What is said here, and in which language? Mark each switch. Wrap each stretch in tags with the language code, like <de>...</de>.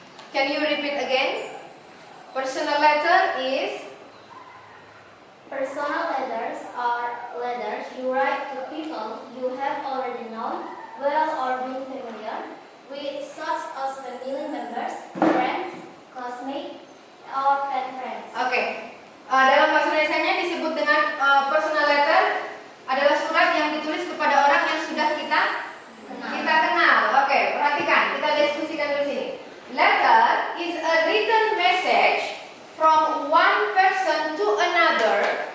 <en>Can you repeat again? Personal letter is? Personal letters are letters you write to people you have already known well or been familiar with, such as family members, friends, classmates, or pen friends. Okay.</en> <id>Dalam bahasa Indonesianya disebut dengan personal letter adalah surat yang ditulis kepada orang yang sudah kita kenal. Oke, perhatikan, kita diskusikan dulu sini.</id> <en>Letter is a written message from one person to another.</en>